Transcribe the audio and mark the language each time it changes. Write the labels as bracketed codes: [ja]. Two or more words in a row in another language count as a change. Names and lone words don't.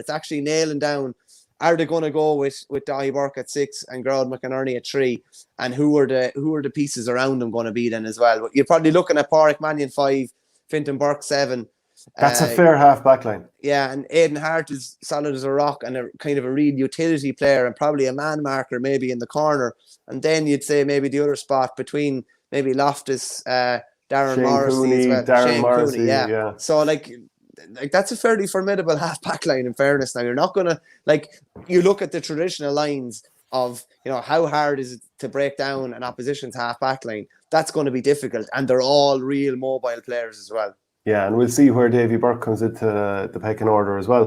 [en] It's actually nailing down, are they going to go with Dahi Burke at 6 and Gerald McInerney at 3, and who are the pieces around them going to be then as well? But you're probably looking at Pádraig Mannion 5, Fintan Burke 7. That's a fair half back line. Yeah, and Aidan Hart is solid as a rock and a kind of a real utility player and probably a man marker maybe in the corner. And then you'd say maybe the other spot between maybe Loftus, Darren Shane Morrissey Cooney, as well. Darren Shane Morrissey, Cooney, yeah. So like that's a fairly formidable half back line in fairness. Now you're not gonna you look at the traditional lines of how hard is it to break down an opposition's half back line. That's going to be difficult, and they're all real mobile players as well. Yeah, and we'll see where Davy Burke comes into the pecking order as well.